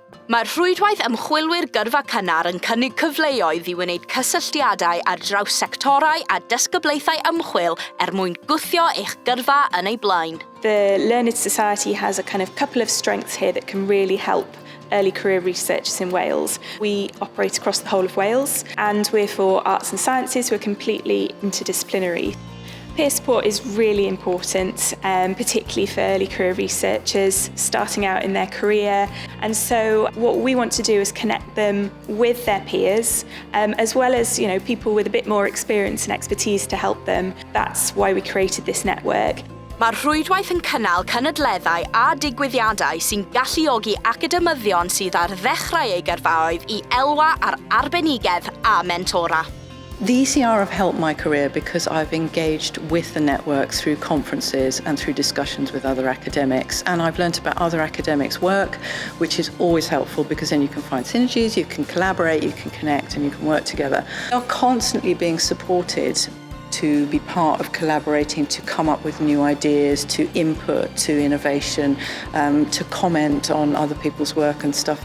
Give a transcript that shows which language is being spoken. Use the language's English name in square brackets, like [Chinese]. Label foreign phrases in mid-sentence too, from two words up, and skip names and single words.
[Welsh] Mae'r Rhwydwaith Ymchwilwyr Gyrfa Cynnar yn cynnig cyfleoedd i wneud cysylltiadau ar draws sectorau a dysgyblaethau ymchwil mwyn gwthio eich gyrfa yn ei blaen. [English] The Learned Society has a kind of couple of strengths here that can really help early career researchers in Wales. We operate across the whole of Wales, and we're for arts and sciences. We're completely interdisciplinary. Peer support is really important, particularly for early career researchers starting out in their career. And so what we want to do is connect them with their peers, as well as people with a bit more experience and expertise to help them. That's why we created this network. [Welsh] Mae'r Rhwydwaith yn cynnal cenedlaethau a digwyddiadau sy'n galluogi academyddion sydd ar ddechrau eu gyrfaoedd i elwa ar arbenigedd a mentora. [English] The ECR have helped my career because I've engaged with the network through conferences and through discussions with other academics, and I've learnt about other academics' work, which is always helpful because then you can find synergies, you can collaborate, you can connect and you can work together. We are constantly being supported to be part of collaborating, to come up with new ideas, to input, to innovation, to comment on other people's work and stuff.